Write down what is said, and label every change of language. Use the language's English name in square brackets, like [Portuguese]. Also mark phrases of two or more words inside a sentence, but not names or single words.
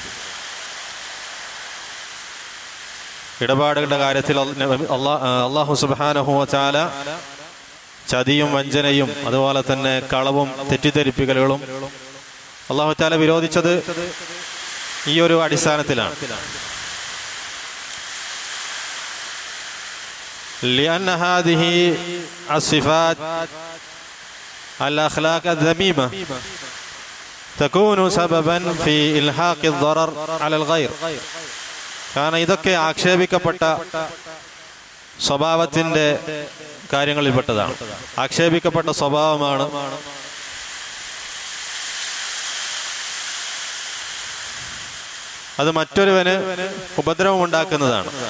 [Malayalam] ഇടപാടുകളുടെ കാര്യത്തിൽ [Arabic] الله سبحانه وتعالى [Malayalam] ചതിയും വഞ്ചനയും അതുപോലെ തന്നെ കളവും തെറ്റിദ്ധരിപ്പിക്കലുകളും [Arabic] الله تعالى [Malayalam] വിരോധിച്ചത് ഈ ഒരു അടിസ്ഥാനത്തിലാണ്. [Arabic] لأن هذه الصفات الأخلاق الذميمة تكون سببا في إلحاق الضرر على الغير. [Malayalam] കാരണം ഇതൊക്കെ ആക്ഷേപിക്കപ്പെട്ട സ്വഭാവത്തിന്റെ കാര്യങ്ങളിൽപ്പെട്ടതാണ്. ആക്ഷേപിക്കപ്പെട്ട സ്വഭാവമാണ് അത് മറ്റൊരുവന് ഉപദ്രവം ഉണ്ടാക്കുന്നതാണ്.